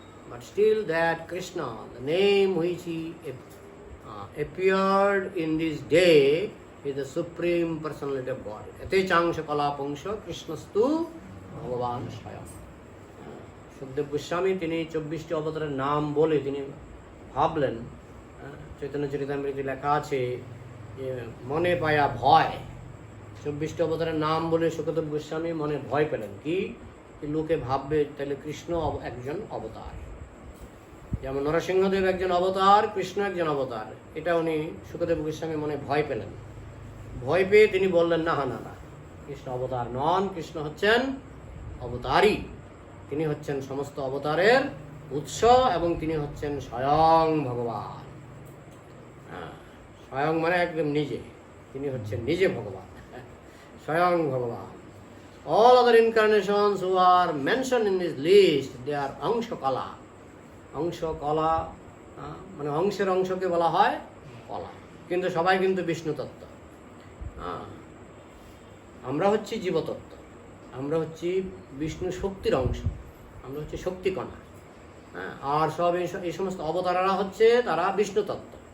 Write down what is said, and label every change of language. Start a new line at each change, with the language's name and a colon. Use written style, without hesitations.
English: But still that Krishna, the name which he appeared in this day, is the Supreme Personality of God.
Sanskrit: Ete changsha kalapangsha Krishnastu ভগবান স্বয়ং।
Bangla: সুখদেব গোস্বামী তিনি 24টি অবতারের নাম বলে তিনি ভাবলেন, চৈতন্য চরিতামৃতে লেখা আছে যে মনে পায়া ভয়। 24টি অবতারের নাম বলে সুখদেব গোস্বামী মনে ভয় পেলেন। কি লোকে ভাববে তাহলে কৃষ্ণ একজন অবতার, যেমন নরসিংহদেব একজন অবতার, কৃষ্ণ একজন অবতার, এটা উনি সুখদেব গোস্বামী মনে ভয় পেলেন। ভয় পেয়ে তিনি বললেন না না না, কৃষ্ণ অবতার নন, কৃষ্ণ হচ্ছেন অবতারই। তিনি হচ্ছেন সমস্ত অবতারের উৎস এবং তিনি হচ্ছেন স্বয়ং ভগবান। স্বয়ং মানে একদম নিজে, তিনি হচ্ছেন নিজে ভগবান, স্বয়ং ভগবান।
English: All other incarnations who are mentioned in this list, they are অংশ কলা।
Bangla: অংশ কলা মানে অংশের অংশকে বলা হয় কলা, কিন্তু সবাই কিন্তু বিষ্ণু তত্ত্ব। আমরা হচ্ছি জীবতত্ত্ব, আমরা হচ্ছি বিষ্ণু শক্তির অংশ, আমরা হচ্ছে শক্তিকণা। আর সব এই সমস্ত অবতারারা হচ্ছে তারা বিষ্ণু তত্ত্ব।